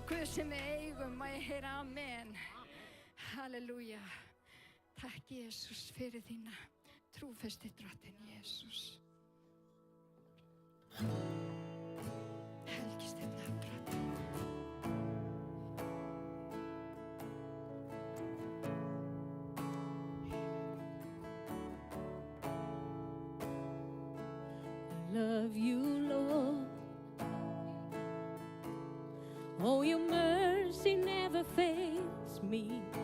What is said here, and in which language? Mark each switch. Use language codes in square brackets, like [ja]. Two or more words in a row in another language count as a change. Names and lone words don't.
[is] sem við eigum, má ég heyra amen. Halleluja. Takk Jesús fyrir þína trúfesti drottin Jesús. Helgist þitt nafn drottin. [en] Love you, Lord. Oh, your mercy never fails me.